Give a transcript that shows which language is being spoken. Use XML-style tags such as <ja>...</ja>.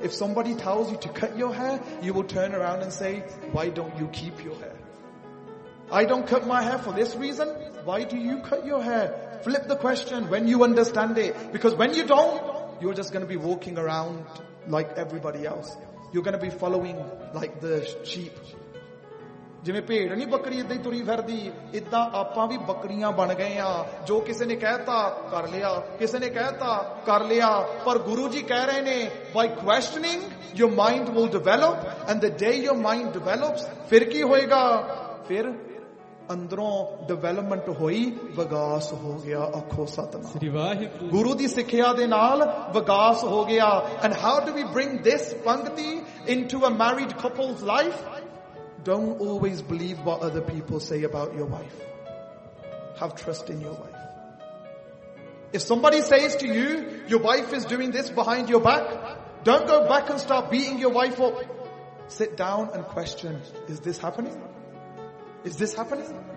<en>If somebody tells you to cut your hair, you will turn around and say, why don't you keep your hair? I don't cut my hair for this reason. Why do you cut your hair? Flip the question when you understand it. Because when you don't, you're just going to be walking around like everybody else. You're going to be following like the sheep.</en> <pa>ਜਿਵੇਂ ਭੇਡ ਨੀ ਬੱਕਰੀ ਇੱਦਾਂ ਹੀ ਤੁਰੀ ਫਿਰਦੀ, ਇੱਦਾਂ ਆਪਾਂ ਵੀ ਬੱਕਰੀਆਂ ਬਣ ਗਏ ਆ, ਜੋ ਕਿਸੇ ਨੇ ਕਹਿਤਾ ਕਰ ਲਿਆ, ਕਿਸੇ ਨੇ ਕਹਿਤਾ ਕਰ ਲਿਆ, ਪਰ ਗੁਰੂ ਜੀ ਕਹਿ ਰਹੇ ਨੇ</pa> <en>by questioning your mind will develop, and the day your mind develops</en> <pa>ਫਿਰ ਕੀ ਹੋਏਗਾ, ਫਿਰ ਅੰਦਰੋਂ ਡਿਵੈਲਪਮੈਂਟ ਹੋਈ, ਵਿਕਾਸ ਹੋ ਗਿਆ, ਆਖੋ ਸਤਨਾਮ ਸ੍ਰੀ ਵਾਹਿਗੁਰੂ, ਗੁਰੂ ਦੀ ਸਿੱਖਿਆ ਦੇ ਨਾਲ ਵਿਕਾਸ ਹੋ ਗਿਆ।</pa> <en>And how do we bring this pankti into a married couples life, Don't always believe what other people say about your wife. Have trust in your wife. If somebody says to you, your wife is doing this behind your back, don't go back and start beating your wife up. Sit down and question, is this happening? Is this happening?</en>